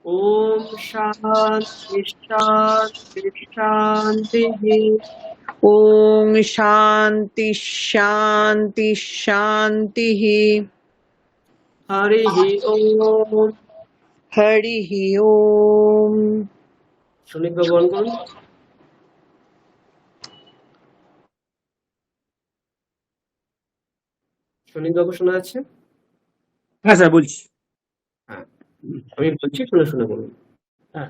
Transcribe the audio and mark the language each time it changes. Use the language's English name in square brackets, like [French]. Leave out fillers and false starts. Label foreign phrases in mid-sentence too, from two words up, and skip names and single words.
[Sanskrit] ओम शांति शांति शांति। ओम शांति शांति शांतिः। हरि ओम। हरिः ओम। [Bangla] সুনীত বাবু অন করুন। সুনীত বাবু শোনা যাচ্ছে? হ্যাঁ স্যার বলছি। হ্যাঁ, আমি বলছি শুনে শুনে বলুন। হ্যাঁ।